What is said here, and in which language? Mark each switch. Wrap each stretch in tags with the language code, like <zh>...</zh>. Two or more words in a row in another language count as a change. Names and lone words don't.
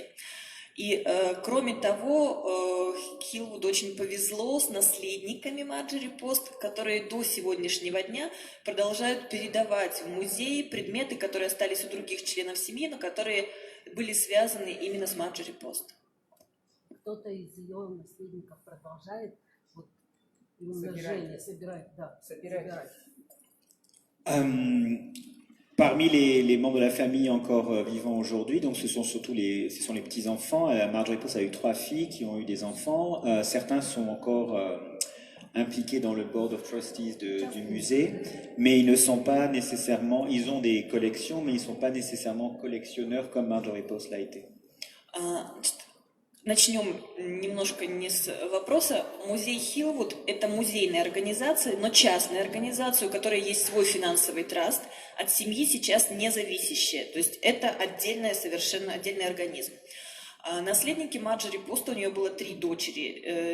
<ru>И, кроме того, Хиллвуду очень повезло с наследниками Марджори Пост, которые до сегодняшнего дня продолжают передавать в музей предметы, которые остались у других членов семьи, но которые были связаны именно с Марджори Пост. Кто-то из ее наследников продолжает вот, умножение, собирать.</ru> <fr>Parmi les membres de la famille encore vivants aujourd'hui, donc ce sont surtout les petits-enfants. Marjorie Post a eu 3 filles qui ont eu des enfants. Certains sont encore impliqués dans le</fr> <en>Board of Trustees</en> <fr>du musée, mais ils ne sont pas nécessairement, ils ont des collections, mais ils ne sont pas nécessairement collectionneurs comme Marjorie Post l'a été.</fr> <ru>Начнем немножко не с вопроса. Музей Хиллвуд – это музейная организация, но частная организация, у которой есть свой финансовый траст, от семьи сейчас не зависящая. То есть это совершенно отдельный организм. Наследники Марджори Пост, у нее было 3 дочери.</ru>